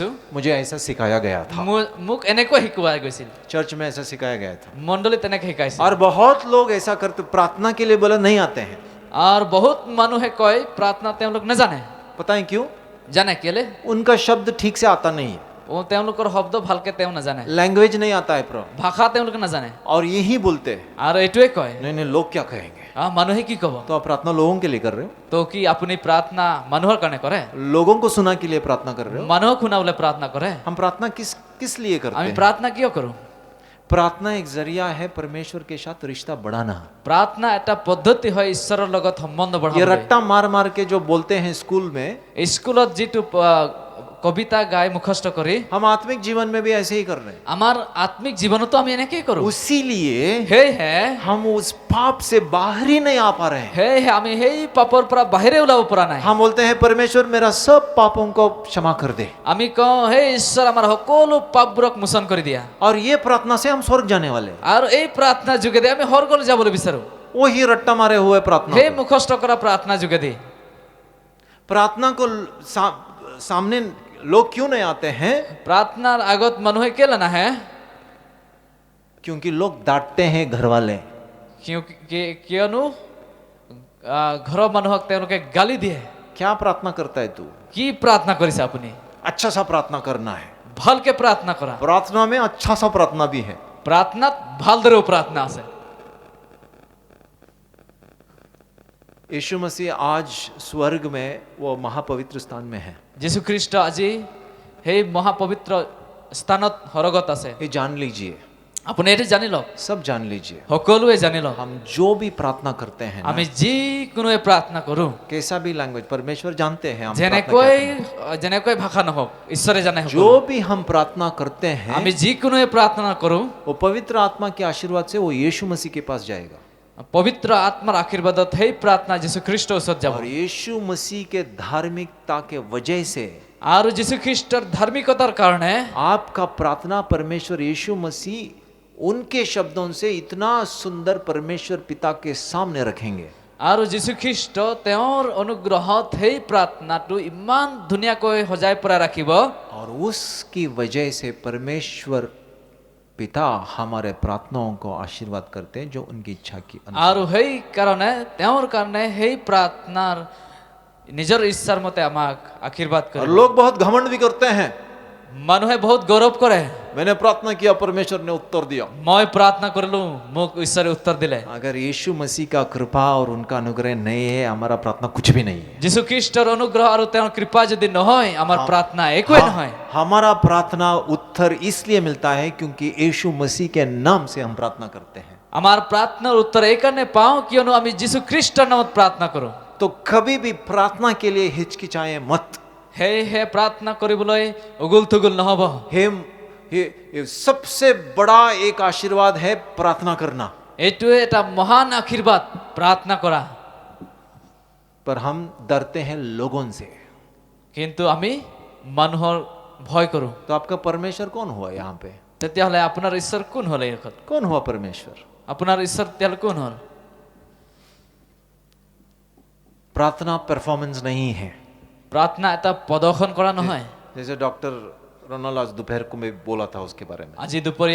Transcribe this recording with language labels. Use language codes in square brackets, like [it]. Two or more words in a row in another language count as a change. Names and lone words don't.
[hi] मुझे ऐसा सिखाया गया था, [as] মোক এনেকৈ শিকোৱা গৈছিল, [hi] चर्च में ऐसा सिखाया गया था। [as] মণ্ডলীত তেনেকৈ শিকাইছিল। [hi] और बहुत लोग ऐसा करते, प्रार्थना के लिए बोला नहीं आते हैं। [as] আৰু বহুত মানুহে কয় প্ৰাৰ্থনা তেওঁলোক নাজানে। [hi] पता है क्यों? [as] জানে কেলে? [hi] उनका शब्द ठीक से आता नहीं है, [as] তেওঁলোকৰ শব্দ ভালকে তেওঁ নাজানে, [hi] लैंग्वेज नहीं आता है प्रो, [as] ভাষা তেওঁলোকে নাজানে [hi] और यही बोलते हैं [as] আৰু এইটোৱে কয় [hi] नहीं नहीं लोग क्या कहेंगे। [as] মানুহে কি কব। [hi] तो आप प्रार्थना लोगों के लिए कर रहे हो, [as] তো কি আপুনি প্ৰাৰ্থনা মানুহৰ কাৰণে কৰে? [hi] लोगों को सुना के लिए प्रार्थना कर रहे हो। [as] মানুহক শুনাবলৈ প্ৰাৰ্থনা কৰে। [hi] हम प्रार्थना किस लिए करते [as] আমি [hi] हैं? [as] প্ৰাৰ্থনা কিয় কৰো? [hi] प्रार्थना एक जरिया है परमेश्वर के साथ रिश्ता बढ़ाना। [as] প্ৰাৰ্থনা এটা পদ্ধতি হয় ঈশ্বৰৰ লগত সম্বন্ধ [hi] ये [as] বঢ়াবলৈ। [hi] रट्टा मार मार के जो बोलते हैं स्कूल में, [as] স্কুলত যিটো কবিতা গাই মুখস্থ কৰি [hi] हम आत्मिक जीवन में भी ऐसे ही कर रहे हैं। [as] আমাৰ আত্মিক জীৱনতো আমি এনেকেই কৰো। [hi] उसीलिए [as] সেয়েহে [hi] हम उस पाप से बाहर ही नहीं आ पा रहे हैं। [as] সেয়েহে আমি সেই পাপৰ পৰা বাহিৰে ওলাব পৰা নাই। [hi] हम बोलते हैं परमेश्वर मेरा सब पापों को क्षमा कर दे, [as] আমি কওঁ হে ঈশ্বৰ আমাৰ সকলো পাপবোৰক মোচন কৰি দিয়া। [hi] और ये प्रार्थना से हम स्वर्ग जाने वाले हैं। [as] আৰু এই প্ৰাৰ্থনাৰ যোগেদি আমি স্বৰ্গলৈ যাবলৈ বিচাৰো। [hi] वही रट्टा मारे हुए प्रार्थना [as] সেই [hi] को। [as] মুখস্থ কৰা প্ৰাৰ্থনা যোগেদি [hi] प्रार्थना को सामने लोग क्यों नहीं आते हैं? [as] প্ৰাৰ্থনাৰ আগত মানুহে কেলে নাহে? [hi] क्योंकि लोग डांटते हैं घर वाले। [as] কিয়নো ঘৰৰ মানুহক তেওঁলোকে গালি দিয়ে। [hi] क्या प्रार्थना करता है तू? [as] কি প্ৰাৰ্থনা কৰিছে আপুনি? [hi] अच्छा सा प्रार्थना करना है। [as] ভালকে প্ৰাৰ্থনা কৰা। [hi] प्रार्थना में अच्छा सा प्रार्थना भी है। [as] প্ৰাৰ্থনাত ভালদৰেও প্ৰাৰ্থনা আছে। [hi] यीशु मसीह आज स्वर्ग में वो महापवित्र स्थान में है। [as] যীশুখ্ৰীষ্ট আজি সেই মহাপবিত্ৰ স্থানত সৰগত আছে। [hi] ये जान लीजिए, [as] আপুনি এইটো জানি লওক, [hi] सब जान लीजिए। [as] সকলোৱে জানি লওক, [hi] हम जो भी प्रार्थना करते हैं ना, [as] আমি যিকোনোৱে প্ৰাৰ্থনা কৰো, [hi] कैसा भी लैंग्वेज, परमेश्वर जानते हैं हम प्रार्थना [as] যেনেকৈ [hi] क्या [as] যেনেকৈ ভাষা নহওক ঈশ্বৰে জানে [hi] करते हैं। [as] সকলো। [hi] जो भी हम प्रार्थना करते हैं [as] আমি যিকোনোৱে প্ৰাৰ্থনা কৰো [hi] वो पवित्र आत्मा के आशीर्वाद से वो यीशु मसीह के पास जाएगा, [as] পবিত্ৰ আত্মাৰ আশীৰ্বাদত সেই প্ৰাৰ্থনা যীশুখ্ৰীষ্টৰ ওচৰত যাব। [hi] और यीशु मसीह के धार्मिकता के वजह से [as] আৰু যীশুখ্ৰীষ্টৰ ধাৰ্মিকতাৰ কাৰণে [hi] आपका प्रार्थना परमेश्वर यीशु मसीह उनके शब्दों से इतना सुंदर परमेश्वर पिता के सामने रखेंगे। [as] আৰু যীশুখ্ৰীষ্ট তেওঁৰ অনুগ্ৰহত সেই প্ৰাৰ্থনাটো ইমান ধুনীয়াকৈ সজাই পৰাই ৰাখিব, [hi] और उसकी वजह से परमेश्वर पिता हमारे प्रार्थनाओं को आशीर्वाद करते हैं जो उनकी इच्छा की अनुसार। [as] আৰু সেই কাৰণে তেওঁৰ কাৰণে সেই প্ৰাৰ্থনাৰ নিজৰ ইচ্ছাৰ মতে আমাক আশীৰ্বাদ [hi] और [as] কৰে। [hi] लोग बहुत घमंड भी करते हैं, [as] মানুহে বহুত গৌৰৱ কৰে, [hi] मैंने प्रार्थना किया परमेश्वर ने उत्तर दिया। [as] মই প্ৰাৰ্থনা কৰিলো মোক ঈশ্বৰে উত্তৰ দিলে। [hi] अगर यीशु मसीह का कृपा और उनका अनुग्रह नहीं है, हमारा प्रार्थना कुछ भी नहीं है। [as] যীশুখ্ৰীষ্টৰ অনুগ্ৰহ আৰু তেওঁৰ কৃপা যদি নহয় আমাৰ প্ৰাৰ্থনা একোৱে নহয়। [hi] हमारा प्रार्थना उत्तर इसलिए मिलता है क्योंकि यीशु मसीह के नाम से हम प्रार्थना करते हैं। [as] আমাৰ প্ৰাৰ্থনাৰ উত্তৰ এইকাৰণে পাওঁ কিয়নো আমি যীশুখ্ৰীষ্টৰ নামত প্ৰাৰ্থনা কৰো। [hi] तो कभी भी प्रार्थना के लिए हिचकिचाएं मत। [as] সেয়েহে প্ৰাৰ্থনা কৰিবলৈ উগুল থুগুল নহব। [hi] ये सबसे बड़ा एक आशीर्वाद है प्रार्थना करना, [as] এইটোৱে এটা মহান আশীৰ্বাদ প্ৰাৰ্থনা কৰা। [hi] पर हम डरते हैं लोगों से। [as] কিন্তু আমি মানুহৰ ভয় কৰো। [hi] तो आपका परमेश्वर कौन हुआ यहाँ पे? [as] তেতিয়াহ'লে আপোনাৰ ঈশ্বৰ কোন হ'ল? এই কথা [hi] कौन हुआ परमेश्वर? [as] আপোনাৰ ঈশ্বৰ তেতিয়াহ'লে কোন হ'ল? [hi] प्रार्थना परफॉर्मेंस नहीं है। [as] প্ৰাৰ্থনা এটা প্ৰদৰ্শন কৰা নহয়। [hi] जैसे डॉक्टर रोनाल्ड आज दोपहर को मैं बोला था उसके बारे में।